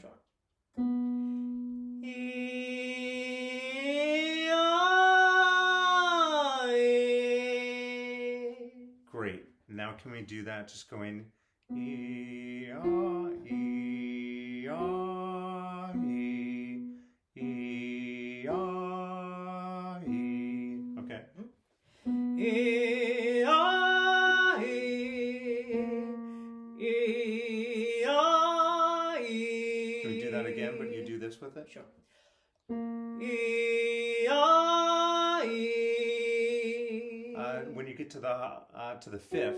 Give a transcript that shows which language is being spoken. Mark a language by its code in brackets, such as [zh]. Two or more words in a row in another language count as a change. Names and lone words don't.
[en] Sure. Great. Now can we do that just going e ah e ah e e ah e. Okay. Can we do that again, but you do this with it? Sure. When you get to the fifth,